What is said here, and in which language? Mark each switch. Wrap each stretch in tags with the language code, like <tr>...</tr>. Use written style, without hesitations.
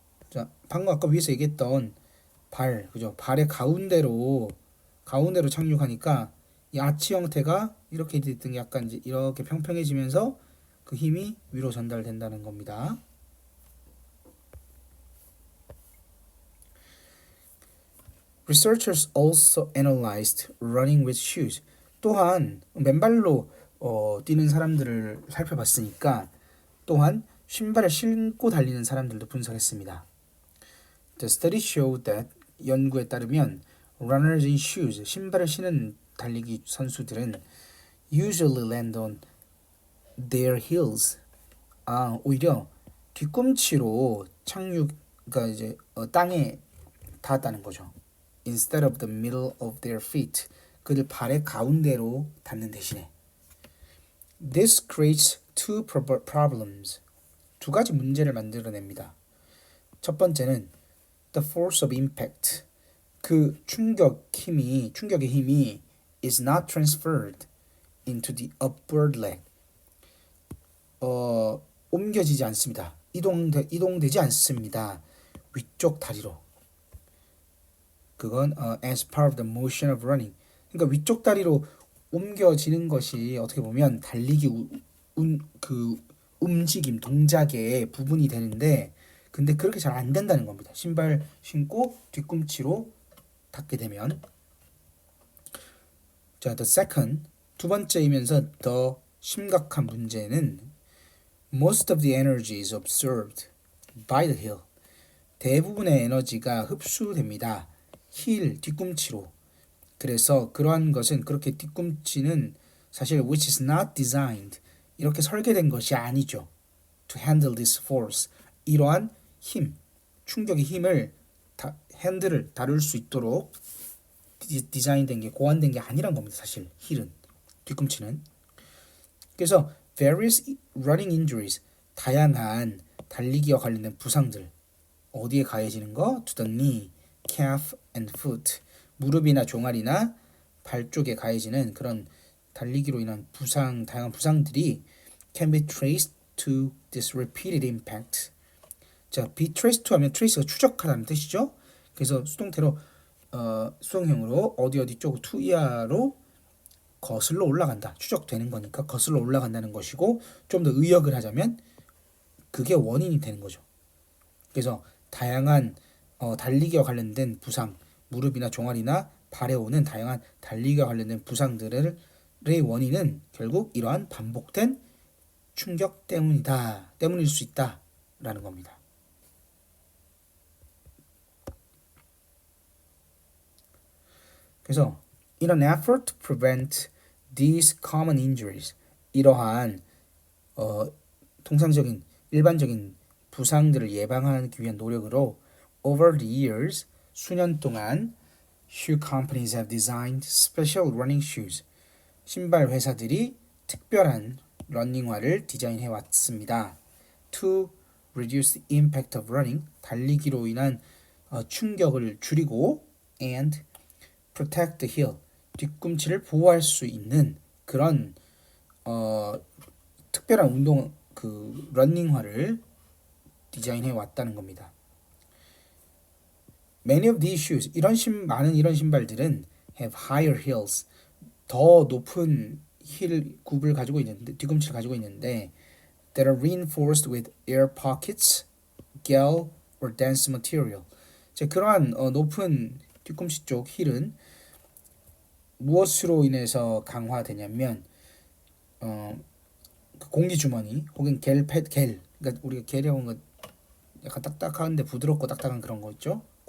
<ko>자, 방금 아까 위에서 얘기했던 발, 그죠? 발의 가운데로 착륙하니까 이 아치 형태가 이렇게 됐던 게 약간 이제 이렇게 평평해지면서 그 힘이 위로 전달된다는 겁니다.</ko> <en>Researchers also analyzed running with shoes.</en> <ko>또한 맨발로 뛰는 사람들을 살펴봤으니까 또한 신발을 신고 달리는 사람들도 분석했습니다.</ko> <en>The study showed that,</en> <ko>연구에 따르면</ko> <en>runners in shoes,</en> <ko>신발을 신은 달리기 선수들은</ko> <en>usually land on their heels.</en> <ko>오히려 뒤꿈치로 착륙가 이제 땅에 닿았다는 거죠.</ko> <en>Instead of the middle of their feet,</en> <ko>그들 발의 가운데로 닿는 대신에.</ko> <en>This creates two problems.</en> <ko>두 가지 문제를 만들어냅니다. 첫 번째는</ko> <en>the force of impact.</en> <ko>그 충격의 힘이</ko> <en>is not transferred into the upward leg.</en> <ko>옮겨지지 않습니다. 이동되지 않습니다. 위쪽 다리로.</ko> <en>그건 as part of the motion of running.</en> <ko>그러니까 위쪽 다리로 옮겨지는 것이 어떻게 보면 달리기 그 움직임 동작의 부분이 되는데, 근데 그렇게 잘 안 된다는 겁니다. 신발 신고 뒤꿈치로 닿게 되면.</ko> <en>자, the second,</en> <ko>두 번째이면서 더 심각한 문제는</ko> <en>most of the energy is absorbed by the heel.</en> <ko>대부분의 에너지가 흡수됩니다. 힐, 뒤꿈치로. 그래서 그러한 것은, 그렇게 뒤꿈치는 사실</ko> <en>which is not designed,</en> <ko>이렇게 설계된 것이 아니죠.</ko> <en>to handle this force,</en> <ko>이러한 힘, 충격의 힘을 핸들을 다룰 수 있도록 디자인된 게, 고안된 게 아니란 겁니다. 사실 힐은, 뒤꿈치는. 그래서</ko> <en>various running injuries,</en> <ko>다양한 달리기와 관련된 부상들, 어디에 가해지는 거?</ko> <en>to the knee, calf and foot,</en> <ko>무릎이나 종아리나 발 쪽에 가해지는 그런 달리기로 인한 다양한 부상들이</ko> <en>can be traced to this repeated impact.</en> <ko>자, be traced to 하면 trace가 추적하다는 뜻이죠. 그래서 수동태로 수동형으로 어디 쪽으로 to 이하로 거슬러 올라간다. 추적되는 거니까 거슬러 올라간다는 것이고 좀 더 의역을 하자면 그게 원인이 되는 거죠. 그래서 다양한 달리기와 관련된 부상, 무릎이나 종아리나 발에 오는 다양한 달리기와 관련된 부상들의 원인은 결국 이러한 반복된 충격 때문일 수 있다라는 겁니다.</ko> <en>그래서 in an effort to prevent these common injuries,</en> <ko>이러한 통상적인 일반적인 부상들을 예방하기 위한 노력으로</ko> <en>over the years,</en> <ko>수년 동안</ko> <en>shoe companies have designed special running shoes,</en> <ko>신발 회사들이 특별한 러닝화를 디자인해 왔습니다.</ko> <en>To reduce the impact of running,</en> <ko>달리기로 인한 충격을 줄이고</ko> <en>and protect the heel,</en> <ko>뒤꿈치를 보호할 수 있는 그런 특별한 운동 러닝화를 디자인해 왔다는 겁니다.</ko> <en>Many of these shoes,</en> <ko>많은 이런 신발들은</ko> <en>have higher heels,</en> <ko>더 높은 힐 굽을 가지고 있는데</ko> <en>뒤꿈치를 가지고 있는데 that are reinforced with air pockets, gel or dense material.</en> <ko>그러한 높은 뒤꿈치 쪽 힐은 무엇으로 인해서 강화되냐면 공기 주머니 혹은 겔, 그러니까 우리가 겔이라고 하는 거 약간 딱딱한데 부드럽고 딱딱한 그런 거 있죠.</ko>